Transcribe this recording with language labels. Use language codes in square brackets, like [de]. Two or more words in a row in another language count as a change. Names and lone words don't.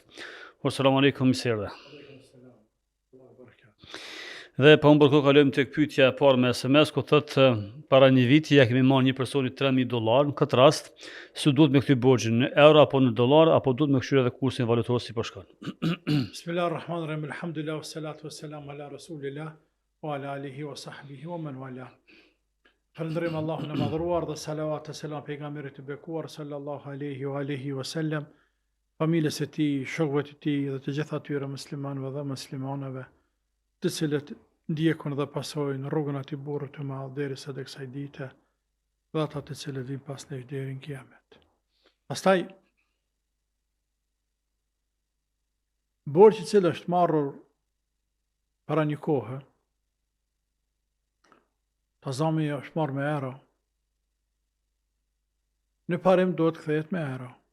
[ar] السلام عليكم, [sq] mirëserdhje. Dhe pa humbur kohë kalojmë tek pyetja e parë me SMS, ku thotë para një viti ja kemi marrë një personi $3.000. Në këtë rast, si duhet me kthy borxhin, në euro apo në dollar, apo duhet me kthyer edhe kursin valutor si po shkon? [ar] بسم الله الرحمن الرحيم. الحمد لله والصلاة والسلام على رسول الله وعلى آله وصحبه ومن والاه. [sq] Falënderojmë Allahun e madhëruar dhe salavat e selam pejgamberit të bekuar [ar] صلى الله عليه وعلى آله وسلم, [sq] familjes së tij, shokëve të tij dhe të gjithë atyre muslimanëve dhe muslimanave të cilët ndjekun dhe pasojnë rrugën atij burrit të madh derisa tek kësaj dite dhe ata të cilët vijnë pas nesh deri në kiamet. Pastaj borxhi i cili është marrur para një kohë, tazami është marrë me euro, në parim duhet kthehet me euro.